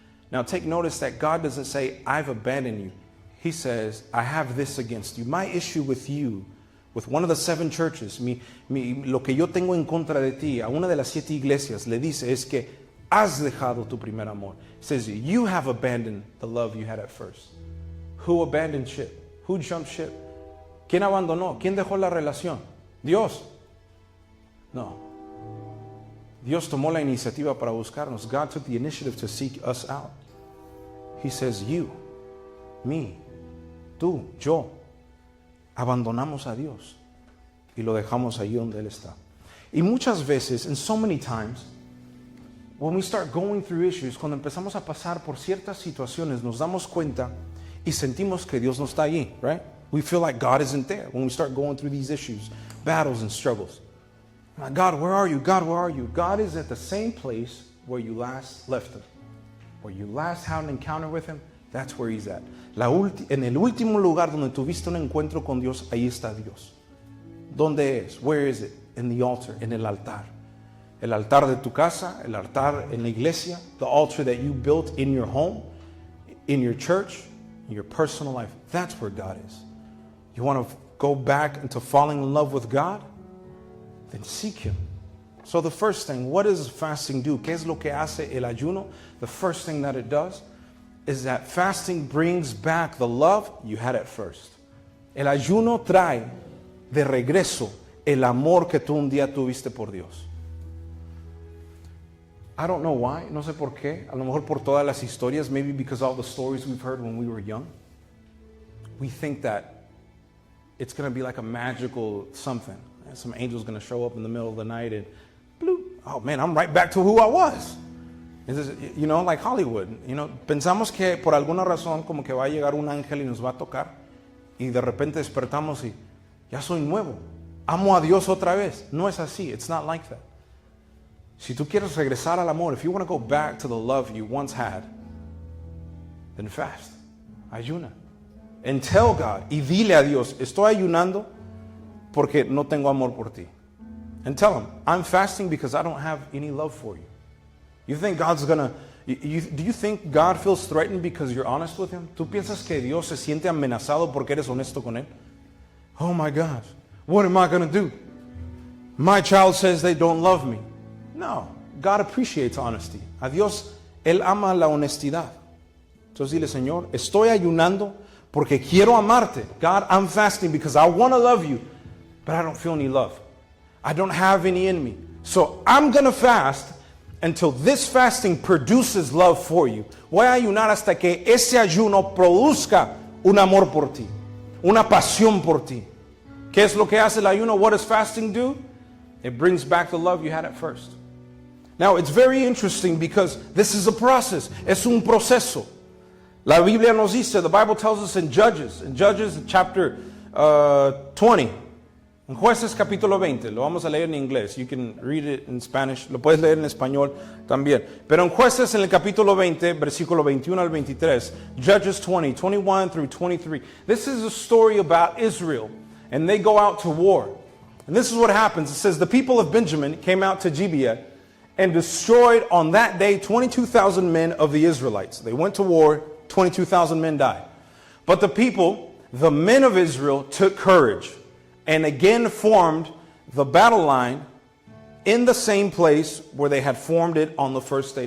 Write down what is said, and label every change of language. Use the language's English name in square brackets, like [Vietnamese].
[English] Now take notice that God doesn't say, I've abandoned you. He says, I have this against you. My issue with you, with one of the 7 churches, [Spanish] lo que yo tengo en contra de ti, a una de las 7 iglesias, le dice es que has dejado tu primer amor. [English] It says, you have abandoned the love you had at first. Who abandoned ship? Who jumped ship? [Spanish] ¿Quién abandonó? ¿Quién dejó la relación? Dios. No. Dios tomó la iniciativa para buscarnos. [English] God took the initiative to seek us out. He says, you, me, [Spanish] tú, yo, abandonamos a Dios y lo dejamos ahí donde Él está. Y muchas veces, [English] and so many times, when we start going through issues, [Spanish] cuando empezamos a pasar por ciertas situaciones, nos damos cuenta y sentimos que Dios no está allí, [English] right? We feel like God isn't there when we start going through these issues, battles and struggles. God, where are you? God, where are you? God is at the same place where you last left Him. Where you last had an encounter with Him, that's where He's at. [Spanish] En el último lugar donde tuviste un encuentro con Dios, ahí está Dios. ¿Dónde es? [English] Where is it? In the altar, [Spanish] en el altar. El altar de tu casa, el altar en la iglesia, [English] the altar that you built in your home, in your church, in your personal life. That's where God is. You want to go back into falling in love with God? Then seek Him. So the first thing, what does fasting do? [Spanish] ¿Qué es lo que hace el ayuno? [English] The first thing that it does is that fasting brings back the love you had at first. [Spanish] El ayuno trae de regreso el amor que tú un día tuviste por Dios. [English] I don't know why, [Spanish] no sé por qué. A lo mejor por todas las historias, [English] maybe because all the stories we've heard when we were young. We think that it's going to be like a magical something. Some angel's going to show up in the middle of the night and bloop, oh man, I'm right back to who I was. You know, like Hollywood. You know, [Spanish] pensamos que por alguna razón como que va a llegar un ángel y nos va a tocar y de repente despertamos y ya soy nuevo. Amo a Dios otra vez. No es así. [English] It's not like that. [Spanish] Si tú quieres regresar al amor, [English] if you want to go back to the love you once had, then fast. [Spanish] Ayuna. [English] And tell God, [Spanish] y dile a Dios, estoy ayunando porque no tengo amor por ti. [English] And tell Him, I'm fasting because I don't have any love for you. You think God's gonna, do you think God feels threatened because you're honest with Him? [Spanish] ¿Tú piensas que Dios se siente amenazado porque eres honesto con Él? [English] Oh my God, what am I gonna do? My child says they don't love me. No, God appreciates honesty. [Spanish] A Dios, Él ama la honestidad. Entonces dile, Señor, estoy ayunando porque quiero amarte. [English] God, I'm fasting because I want to love you, but I don't feel any love. I don't have any in me. So I'm going to fast until this fasting produces love for you. [Spanish] Voy a ayunar hasta que ese ayuno produzca un amor por ti, una pasión por ti. ¿Qué es lo que hace el ayuno? [English] What does fasting do? It brings back the love you had at first. Now, it's very interesting because this is a process. [Spanish] Es un proceso. La Biblia nos dice, [English] the Bible tells us in Judges chapter 20, [Spanish] en Jueces capítulo 20, lo vamos a leer en inglés. [English] You can read it in Spanish, [Spanish] lo puedes leer en español también. Pero en Jueces en el capítulo 20, versículo 21 al 23, Judges 20, 21 through 23. [English] This is a story about Israel, and they go out to war. And this is what happens. It says, the people of Benjamin came out to Gibeah and destroyed on that day 22,000 men of the Israelites. They went to war, 22,000 men died. But the people, the men of Israel, took courage and again formed the battle line in the same place where they had formed it on the first day.